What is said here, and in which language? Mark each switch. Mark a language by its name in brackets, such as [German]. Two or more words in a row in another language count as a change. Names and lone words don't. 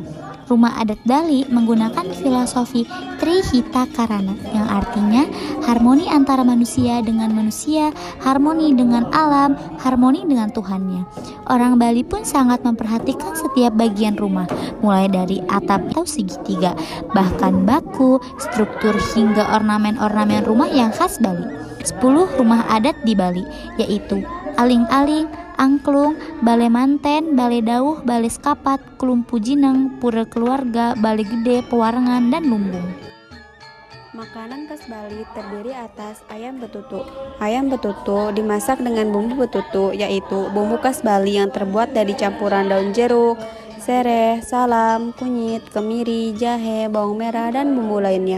[Indonesian] Rumah adat Bali menggunakan filosofi Trihita Karana yang artinya harmoni antara manusia dengan manusia, harmoni dengan alam, harmoni dengan Tuhannya. Orang Bali pun sangat memperhatikan setiap bagian rumah, mulai dari atap atau segitiga, bahkan baku, struktur hingga ornamen-ornamen rumah yang khas Bali. 10 rumah adat di Bali, yaitu Aling-aling, Angklung, Bale Manten, Bale Dauh, Bale Skapat, Kelumpu Jineng, Pura Keluarga, Bale Gede, Pewarengan, dan Lumbung. Makanan khas Bali terdiri atas ayam betutu. Ayam betutu dimasak dengan bumbu betutu, yaitu bumbu khas Bali yang terbuat dari campuran daun jeruk, sereh, salam, kunyit, kemiri, jahe, bawang merah, dan bumbu lainnya.